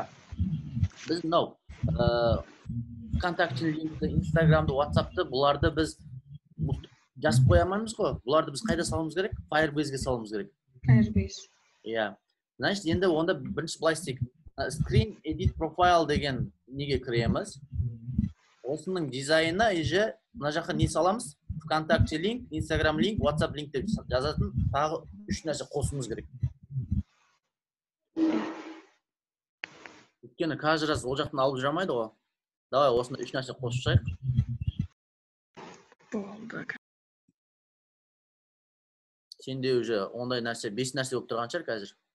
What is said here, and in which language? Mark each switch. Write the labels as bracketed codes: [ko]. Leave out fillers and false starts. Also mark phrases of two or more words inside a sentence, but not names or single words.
[kk] Біз мынау ВКонтакте линкті, Инстаграмды, WhatsAppты, бұларды біз жазып қоя алмаймыз ғой. Бұларды біз қайда салуымыз керек? Firebase-ге салуымыз керек. Firebase. Иә. Значит, енді онда бірінші былай істейік. [en] Screen Edit Profile [kk] деген неге кіреміз. Осының дизайны еже, мына жаққа не саламыз? ВКонтакте [en] link, Instagram link, WhatsApp link [kk] деп жазатын тағы 3 нәрсе қосуымыз керек. Өйткені [ru] каждый раз [kk] ол жақтан алып жүре алмайды ғой. Давай осында 3 нәрсе қосып шығайық. Болды. Сенде уже ондай нәрсе 5 нәрсе болып тұрған шығар қазір.